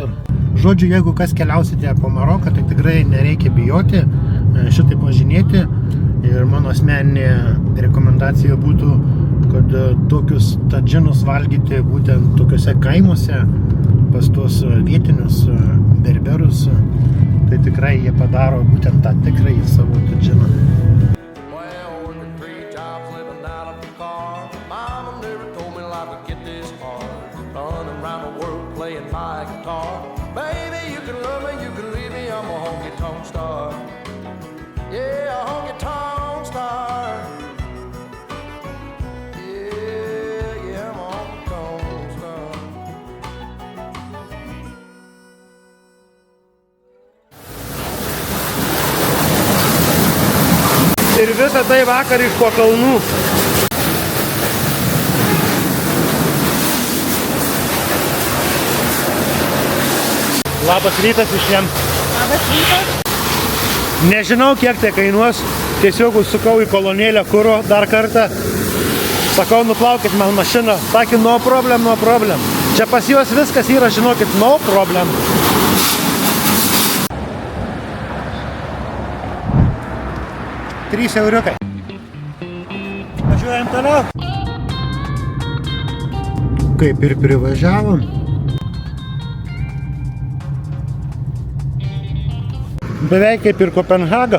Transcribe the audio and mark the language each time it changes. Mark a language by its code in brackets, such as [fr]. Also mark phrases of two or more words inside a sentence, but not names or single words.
[lt] Žodžiu, jeigu kas keliausite po Maroką, tai tikrai nereikia bijoti šitaip važinėti. Ir mano asmeninė rekomendacija būtų, kad tokius tadžinus valgyti būtent tokiuose kaimuose, pas tuos vietinius berberus, tai tikrai jie padaro būtent tą tikrąjį savo tadžiną. [en] Well, working 3 jobs, living out of the car. Mama never told me life would get this hard. Running around the world playing my guitar. Baby, you can love me, you can leave me, I'm a honky-tonk star. Yeah, a honky-tonk star. Yeah, I'm a honky-tonk star. [lt] Ir visą tai vakar iš po kalnų. Labas rytas visiems. Labas rytas. Nežinau, kiek tai kainuos. Tiesiog užsukau į kolonėlę kuro dar kartą. Sakau, nuplaukit man mašiną. Sakė, [en] no problem, no problem. [lt] Čia pas juos viskas yra, žinokit, [en] no problem. €3. [lt] Važiuojam toliau. Kaip ir privažiavom. Beveik kaip ir Kopenhaga.